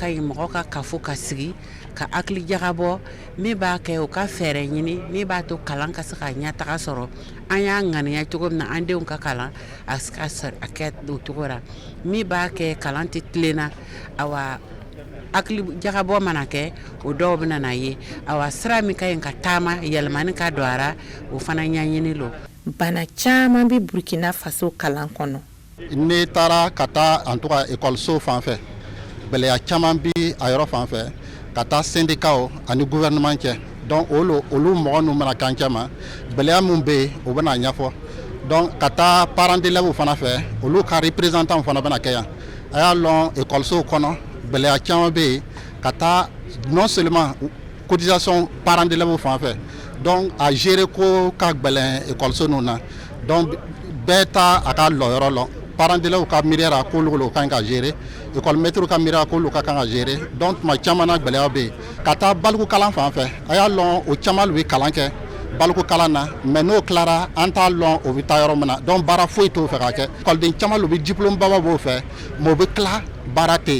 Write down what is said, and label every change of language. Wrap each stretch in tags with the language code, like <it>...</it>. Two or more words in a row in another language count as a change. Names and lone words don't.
<dyu>ɲi mɔgɔ ka kafo ka sigi ka hakili jagabɔ min b'a kɛ o ka fɛɛrɛ ɲini min b'a to kalan ka se ka ɲɛtaga sɔrɔ an y'a ŋaniya cogo min na an denw ka kalan a kɛ o cogo la min b'a kɛ kalan tɛ tilenna awa hakili jagabɔ mana kɛ o dɔw bɛna na ye awa sira min ka ɲi ka taama yɛlɛmani ka don a ra o fana ɲɛɲini lo bana caman bɛ Burkina Faso kalan kɔnɔ ne taara ka taa</dyu> <fr>en tout cas école</fr> <dyu>fan fɛ gɛlɛya caman bi a yɔrɔ fan fɛ ka taa syndicat ani gouvernement cɛ donc olu mɔgɔ nu mana kan cɛ ma gɛlɛya mun bɛ yen o bɛna ɲɛfɔ donc ka taa</dyu> <fr>parents d'élèves</fr> <dyu>fana fɛ olu ka représentant fana bɛna kɛ yan a y'a lɔn école kɔnɔ gɛlɛya caman bɛ yen ka taa</dyu> <fr>non seulement cotisation parents d'élèves</fr> <dyu>fan fɛ donc a gérer ko ka gɛlɛn école ninnu na donc bɛɛ ta a ka lɔyɔrɔ lɔ</dyu> <fr>parents d'élèves</fr> <dyu>ka miiriya k'olu ka kan ka</dyu> <fr>gérer école</fr> <dyu>maître ka miiriya k'olu ka kan ka gérer donc tuma caman na gɛlɛya bɛ yen ka taa baliku kalan fan fɛ a y'a lɔn o caman lu bɛ kalan kɛ baliku kalan na mais n'o tilara an t'a lɔn o bɛ taa yɔrɔ min na donc baara foyi t'o fɛ ka kɛ écoleden caman lu bɛ diplôme baba b'o fɛ mais o bɛ tila baara tɛ yen.</dyu>